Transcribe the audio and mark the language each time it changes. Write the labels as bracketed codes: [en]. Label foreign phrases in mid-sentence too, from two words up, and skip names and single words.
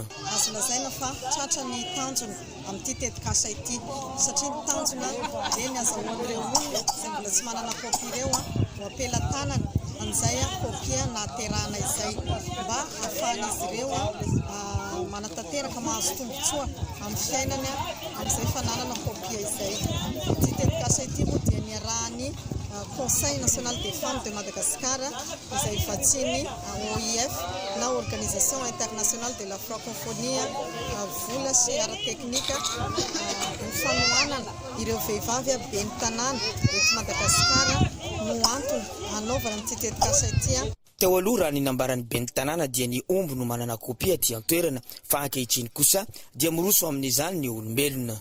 [mg] Azo lazaina fa tratra ny tanjona amin'ity tetikasa ity satria ny tanjona dia ny azahoan'ireo olona izay mbola tsy manana kopy ireo ho apela-tanana amin'izay kopia naterana izay mba ahafahan'izy ireo manatanteraka mahazo tombotsoa amin'ny fiainany amin'izay fananana kopia izay. Ity tetikasa ity moa dia ny arahany Conseil national des femmes de Madagascar izay vatsiny OIF na Organisation internationale de la francophonie vola sy ara-teknika ny fanohanana ireo vehivavy ben'ny tanàna eto Madagasikara no antony hanaovana amin'ity tetikasa ity. Teo aloha raha ny nambaran'ny ben'ny tanàna dia ny omby no manana kopia aty an-toerana fa ankehitriny kosa dia miroso amin'izany ny olombelona.